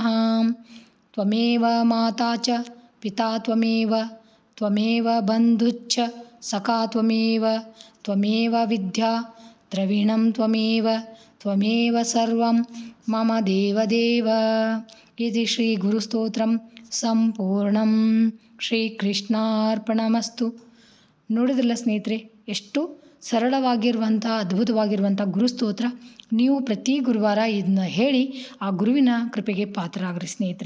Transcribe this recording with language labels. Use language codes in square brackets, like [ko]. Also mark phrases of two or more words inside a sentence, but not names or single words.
[sa] ತ್ವಮೇವ ಮಾತಾ ಚ ಪಿತಾ ತ್ವಮೇವ ತ್ವಮೇವ ಬಂಧುಶ್ಚ ಸಖಾ ತ್ವಮೇವ ತ್ವಮೇವ ವಿದ್ಯಾ ದ್ರವಿಣಂ ತ್ವಮೇವ ತ್ವಮೇವ ಸರ್ವಂ ಮಮ ದೇವದೇವ. ಇತಿ ಶ್ರೀ ಗುರುಸ್ತೋತ್ರಂ ಸಂಪೂರ್ಣಂ. ಶ್ರೀಕೃಷ್ಣಾರ್ಪಣಮಸ್ತು. [kn] ನೋಡಿದ್ರಲ್ಲ ಸ್ನೇಹಿತರೆ, ಎಷ್ಟು ಸರಳವಾಗಿರುವಂಥ ಅದ್ಭುತವಾಗಿರುವಂಥ ಗುರುಸ್ತೋತ್ರ. ನೀವು ಪ್ರತಿ ಗುರುವಾರ ಇದನ್ನ ಹೇಳಿ ಆ ಗುರುವಿನ ಕೃಪೆಗೆ ಪಾತ್ರರಾಗ್ರಿ ಸ್ನೇಹಿತರೆ.